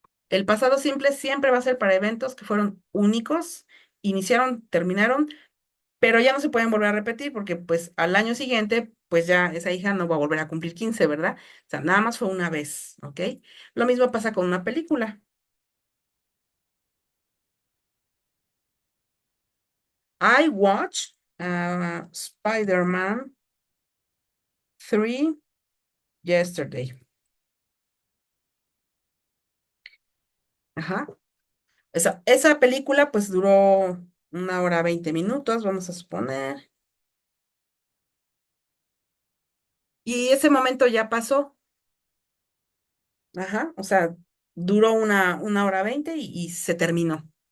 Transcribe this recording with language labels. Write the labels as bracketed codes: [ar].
[es] El pasado simple siempre va a ser para eventos que fueron únicos, iniciaron, terminaron, pero ya no se pueden volver a repetir porque pues al año siguiente pues ya esa hija no va a volver a cumplir 15, ¿verdad? O sea, nada más fue una vez, ¿ok? Lo mismo pasa con una película. [en] I watched Spider-Man 3 yesterday. [es] Ajá. Esa película pues duró 1 hora 20 minutos, vamos a suponer. Y ese momento ya pasó. Ajá. O sea, duró 1 hora 20 y se terminó.